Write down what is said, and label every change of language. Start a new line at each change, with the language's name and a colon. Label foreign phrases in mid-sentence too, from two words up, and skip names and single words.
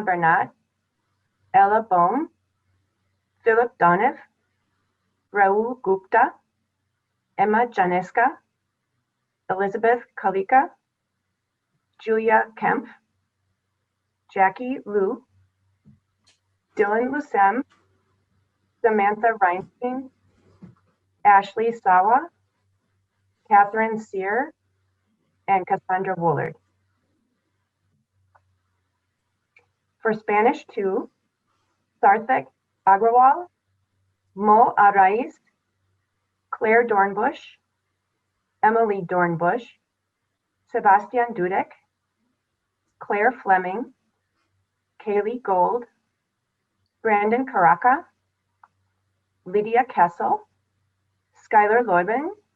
English: Bernat, Ella Bohm, Philip Donev, Raul Gupta, Emma Janeska, Elizabeth Kalika, Julia Kempf, Jackie Liu, Dylan Lucem, Samantha Reinstein, Ashley Sawa, Catherine Sear, and Cassandra Woolard. For Spanish 2, Sarthak Agrawal, Mo Arraiz, Claire Dornbush, Emily Dornbush, Sebastian Dudek, Claire Fleming, Kaylee Gold, Brandon Caraca, Lydia Kessel, Skylar Loiben,